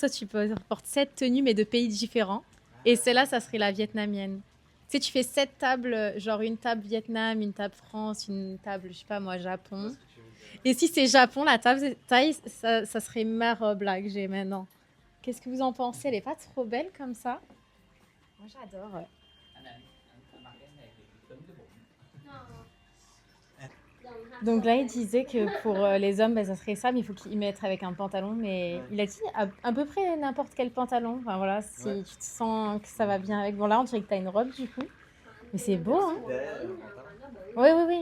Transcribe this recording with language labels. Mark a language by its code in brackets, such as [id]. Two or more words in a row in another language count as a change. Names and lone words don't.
[fr] Toi, tu portes 7 tenues mais de pays différents. Et celle-là, ça serait la vietnamienne. Tu sais, tu fais 7 tables, genre une table Vietnam, une table France, une table, je sais pas moi, Japon. Et si c'est Japon, la table taille, ça serait ma robe là que j'ai maintenant. Qu'est-ce que vous en pensez? Elle est pas trop belle comme ça? Moi j'adore. Ouais. [vi] Anh mặc cái này thì tính cái bụng. [fr] Donc là, il disait que pour les hommes, ben, ça serait ça, mais il faut qu'ils mettent avec un pantalon. Mais il a dit à peu près n'importe quel pantalon. Enfin voilà, si Ouais. tu te sens que ça va bien avec. Bon là, on dirait que tu as une robe du coup. Mais c'est beau, hein? Oui, oui, oui.